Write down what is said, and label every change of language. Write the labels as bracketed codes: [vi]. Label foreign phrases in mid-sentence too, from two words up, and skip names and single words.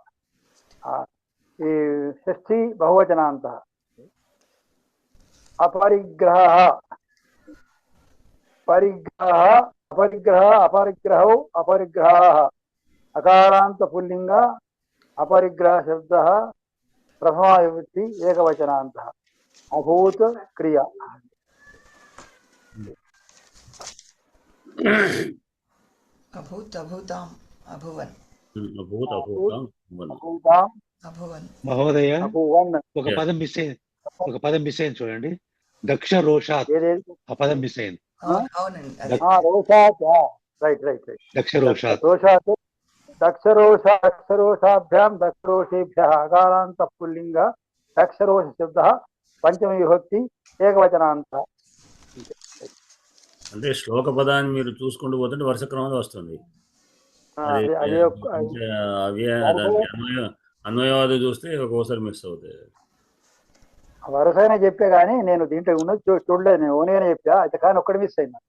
[sa] षष्ठी बहुवचनान्तः अपरिग्रहः परिग्रहः अपरिग्रहः अपरिग्रहौ अपरिग्रहाः अकारान्त पुल्लिङ्ग अपरिग्रह शब्दः प्रथमा विभक्ति एकवचनान्तः अभूत क्रिया अभूत् अभूताम् अभुवन् అభూత్ అభూతాం అభూవన్. अभूताम् अभुवन् మహోదయ अभुवन् [te] ఒక పదం మిస్ అయింది, ఒక పదం మిస్ అయింది చూడండి. [sa] దక్ష రోషాత్ [te] ఏదేది ఆ పదం మిస్ అయింది. అవునండి అదే [en] रोषात् రైట్ రైట్ రైట్ [sa] దక్ష రోషాత్ रोषात् दक्षरोषाभ्यां दक्षरोषेभ्यः अकारान्त पुल्लिङ्ग दक्षरोष शब्दः पंचमी विभक्ति एकवचनान्तः [te] అంటే శ్లోక పదాన్ని మీరు చూసుకుంటూ పోతుంటే వరుస క్రమంలో వస్తుంది. అది అదే దానికి అన్వయవాదు చూస్తే ఒక్కోసారి మిస్ అవుతాయి. వరుసగానే చెప్పే కానీ నేను దీంట్లో ఉన్నది చూడలేదు, నేను ఓన్గానే చెప్పా అయితే కానీ ఒక్కటి మిస్ అయింది నాకు.